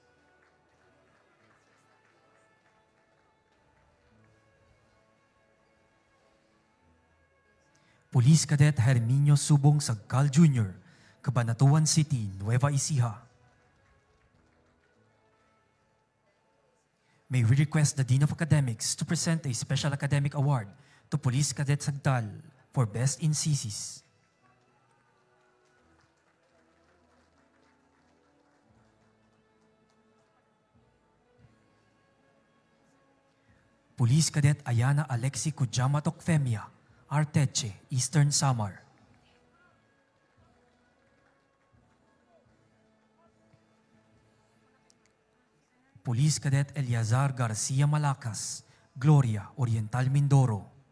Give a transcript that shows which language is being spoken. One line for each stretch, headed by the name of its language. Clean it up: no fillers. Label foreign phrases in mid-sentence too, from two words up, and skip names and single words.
English: Police Cadet Herminio Subong Sagcal Jr., Cabanatuan City, Nueva Ecija. May we request the Dean of Academics to present a Special Academic Award to Police Cadet Sagdal for Best in CCs. Police Cadet Ayana Alexi Kujama Tokfemia, Arteche, Eastern Samar. Police Cadet Eliazar Garcia Malacas, Gloria, Oriental, Mindoro.